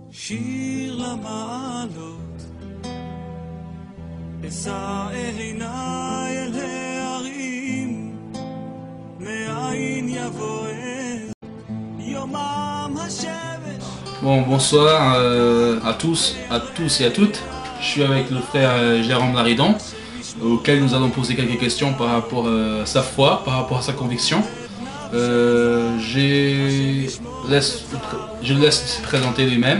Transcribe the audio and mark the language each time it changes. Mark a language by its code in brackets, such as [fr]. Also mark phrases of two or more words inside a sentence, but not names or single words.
[he] אשיר למעלות, אשא עיניי אל ההרים, מאין יבוא יומם השמש. [fr] Bon, bonsoir à tous et à toutes. Je suis avec le frère Jérôme Laridon, auquel nous allons poser quelques questions par rapport à sa foi, par rapport à sa conviction. Je le laisse se présenter lui-même.